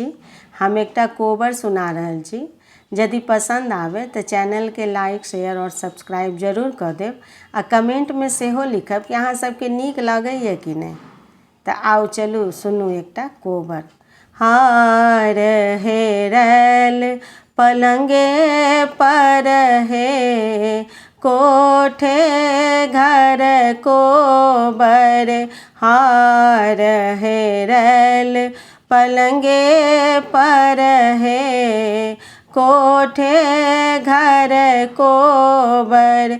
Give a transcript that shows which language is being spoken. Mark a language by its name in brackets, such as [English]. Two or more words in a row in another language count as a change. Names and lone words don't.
[Maithili] हम एकटा कोबर सुना रहल छी। यदि पसंद आवे तो चैनल के [English] like share [Maithili] और सब्सक्राइब जरूर कर देव आ कमेंट में सेहो लिखब कि अहाँ सबके नीक लगैए कि नहीं। तो आओ चलू सुनू एकटा कोबर। हार हेरल पलंगे पर हे कोठे घर कोबर। हार हेरल पलंगे पर हे कोठे घर कोबर।